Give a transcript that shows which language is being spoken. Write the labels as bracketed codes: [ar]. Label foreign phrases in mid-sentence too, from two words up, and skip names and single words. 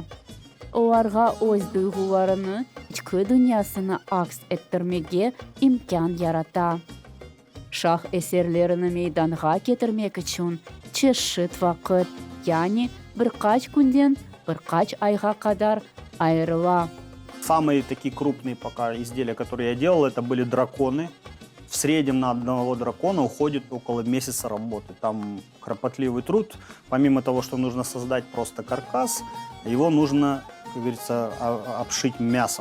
[crh] Onlarga öz duygularını, içki dünyasını aks ettirmege imkan yarata. Şah eserlerini meydana getirmek için çeşit vakit, yani birkaç günden birkaç ayga kadar ayrıla. [ru] Самые такие крупные пока изделия, которые я делал, это были драконы. В среднем на одного дракона уходит около месяца работы. Там кропотливый труд. Помимо того, что нужно создать просто каркас, его нужно, как говорится, обшить мясом.